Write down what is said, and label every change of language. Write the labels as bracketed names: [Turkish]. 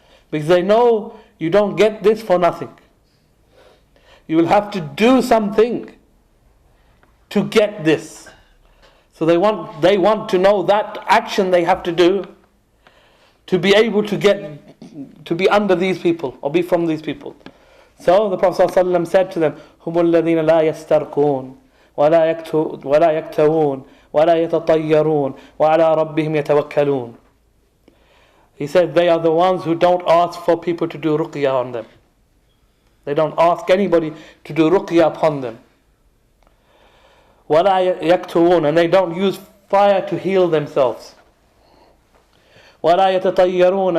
[English] Because they know you don't get this for nothing. You will have to do something to get this. So they want to know that action they have to do to be able to be under these people or be from these people. So the Prophet ﷺ said to them, [Arabic] هُمُ الَّذِينَ لَا يَسْتَرْقُونَ وَلَا يَكْتَوُونَ وَلَا يَتَطَيَّرُونَ وَعَلَىٰ رَبِّهِمْ يَتَوَكَّلُونَ. [English] He said they are the ones who don't ask for people to do ruqyah on them. They don't ask anybody to do ruqyah upon them. [Arabic] وَلَا يَكْتُوُونَ. [English] And they don't use fire to heal themselves. [Arabic] وَلَا يَتَطَيَّرُونَ.